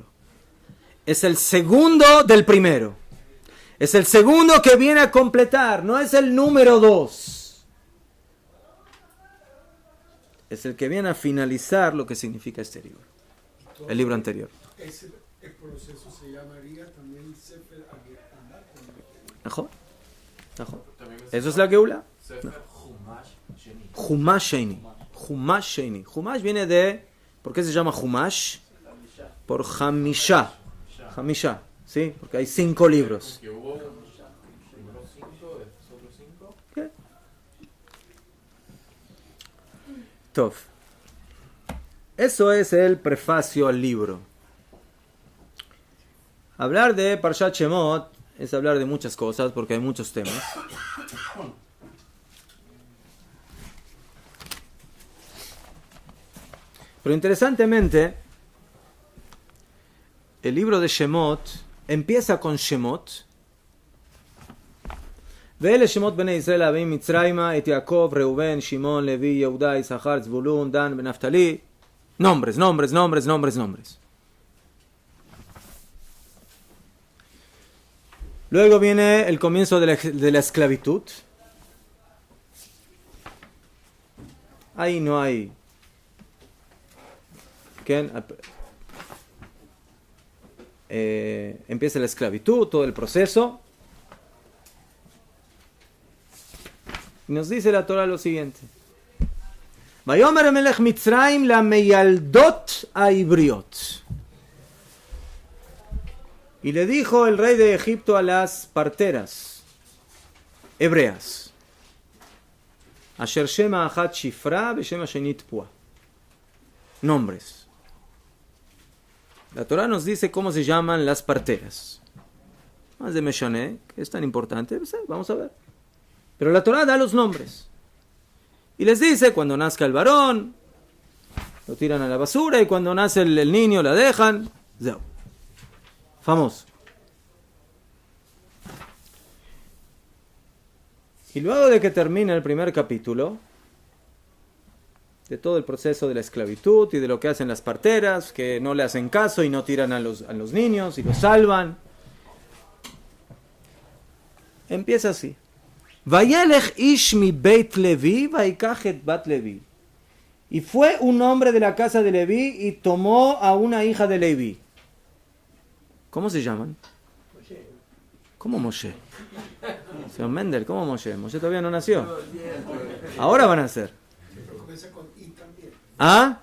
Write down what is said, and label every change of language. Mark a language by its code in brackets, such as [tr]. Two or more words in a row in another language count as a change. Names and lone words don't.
[es] Es el segundo del primero. Es el segundo que viene a completar, no es el número 2. Es el que viene a finalizar lo que significa este libro. El libro anterior. El proceso se llamaría también [he] ספר הגאולה. [es] ¿Mejor? ¿Eso es la Geula? [he] ספר חומש שני. חומש שני. חומש שני. חומש [es] viene de... ¿Por qué se llama Chumash? Por Hamisha. Hamisha, ¿sí? Porque hay 5 libros. Que hubo primero 5, después otros 5. ¿Qué? Tov. Eso es el prefacio al libro. Hablar de [he] פרשת שמות [es] es hablar de muchas cosas porque hay muchos temas. Pero interesantemente, el libro de Shemot empieza con Shemot. [he] ואלה שמות בני ישראל הבאים מצרימה, את יעקב, ראובן, שמעון, לוי, יהודה, יששכר, זבולון, דן ונפתלי. [es] Nombres, nombres, nombres, nombres, nombres. Luego viene el comienzo de la esclavitud. Ahí no hay... empieza la esclavitud, todo el proceso. Y nos dice la Torah lo siguiente. [he] ויאמר מלך מצרים למילדות העבריות. [es] Y le dijo el rey de Egipto a las parteras hebreas. [he] אשר שם האחת שפרה ושם השנית פועה. [es] Nombres. La Torah nos dice cómo se llaman las parteras. Más de Meshané, que es tan importante, vamos a ver. Pero la Torah da los nombres. Y les dice, cuando nazca el varón, lo tiran a la basura, y cuando nace el niño, la dejan. Zeu. Famoso. Y luego de que termina el primer capítulo, de todo el proceso de la esclavitud y de lo que hacen las parteras, que no le hacen caso y no tiran a los niños y los salvan, empieza así. [he] וילך איש מבית לוי ויקח את בת לוי. [es] Y fue un hombre de la casa de Levi y tomó a una hija de Levi. ¿Cómo se llaman? ¿Cómo Moshe? Señor Mendel, ¿cómo Moshe? Moshe todavía no nació. Ahora van a nacer. ¿Ah?